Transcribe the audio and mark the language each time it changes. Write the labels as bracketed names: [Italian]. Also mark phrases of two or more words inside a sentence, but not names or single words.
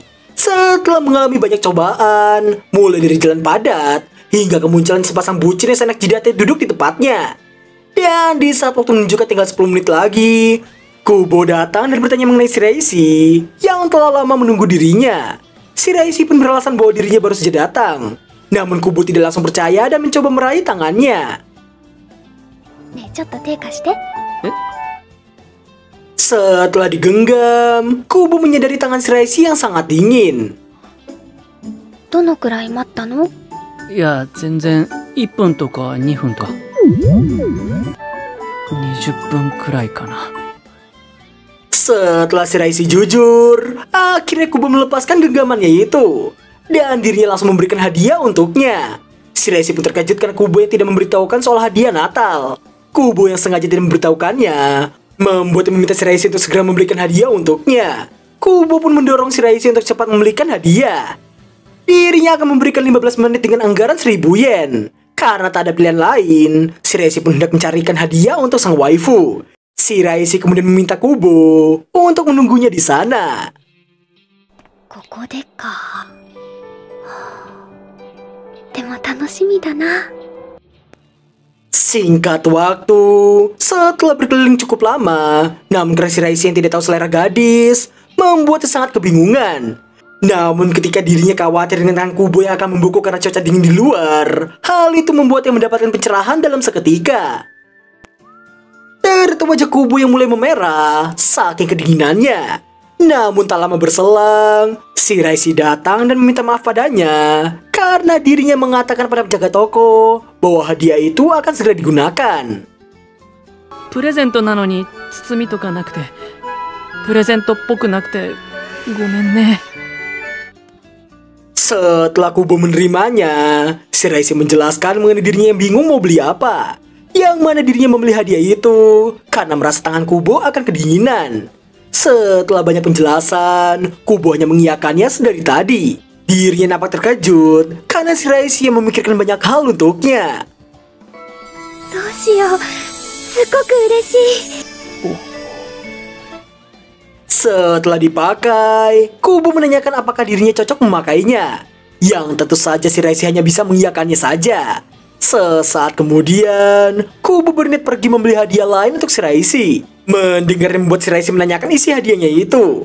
[Indonesian] Setelah mengalami banyak cobaan, mulai dari jalan padat, hingga kemunculan sepasang bucin yang senak jidatnya duduk di tempatnya. Dan di saat waktu menunjukkan tinggal 10 menit lagi, Kubo datang dan bertanya mengenai Shiraishi yang telah lama menunggu dirinya. Shiraishi pun beralasan bahwa dirinya baru saja datang. Namun Kubo tidak langsung percaya dan mencoba meraih tangannya. [Japanese] ねえ、ちょっと手貸して。 [Indonesian] Setelah digenggam, Kubo menyadari tangan Shiraishi yang sangat dingin. [Japanese] どのくらい待ったの？いや、全然1分とか2分とか20分くらいかな。 [Indonesian] Setelah Shiraishi jujur, akhirnya Kubo melepaskan genggamannya itu. Dan dirinya langsung memberikan hadiah untuknya. Shiraishi pun terkejut karena Kubo yang tidak memberitahukan soal hadiah Natal. Kubo yang sengaja tidak memberitahukannya membuatnya meminta Shiraishi untuk segera memberikan hadiah untuknya. Kubo pun mendorong Shiraishi untuk cepat membelikan hadiah. Dirinya akan memberikan 15 menit dengan anggaran 1000 yen. Karena tak ada pilihan lain, Shiraishi pun hendak mencarikan hadiah untuk sang waifu. Shiraishi kemudian meminta Kubo untuk menunggunya di sana. [Japanese] ここでか。でも楽しみだな。 [Indonesian] Singkat waktu, setelah berkeliling cukup lama, namun karena Shiraishi yang tidak tahu selera gadis, membuatnya sangat kebingungan. Namun ketika dirinya khawatir dengan tangan Kubo yang akan membungkuk karena cuaca dingin di luar, hal itu membuatnya mendapatkan pencerahan dalam seketika. Ternyata wajah Kubo yang mulai memerah, saking kedinginannya. Namun tak lama berselang, Shiraishi datang dan meminta maaf padanya karena dirinya mengatakan pada penjaga toko bahwa hadiah itu akan segera digunakan. [Japanese] プレゼントなのに包みとかなくて、プレゼントっぽくなくてごめんね。 [Indonesian] Setelah Kubo menerimanya, Shiraishi menjelaskan mengenai dirinya yang bingung mau beli apa. Yang mana dirinya membeli hadiah itu karena merasa tangan Kubo akan kedinginan. Setelah banyak penjelasan, Kubo hanya mengiyakannya sedari tadi. Dirinya nampak terkejut karena Shiraishi yang memikirkan banyak hal untuknya. [Japanese] どうしよう。すっごく嬉しい。 [Indonesian] Setelah dipakai, Kubo menanyakan apakah dirinya cocok memakainya. Yang tentu saja Shiraishi hanya bisa mengiyakannya saja. Sesaat kemudian, Kubo berniat pergi membeli hadiah lain untuk Shiraishi. Mendengar yang membuat Shiraishi menanyakan isi hadiahnya itu.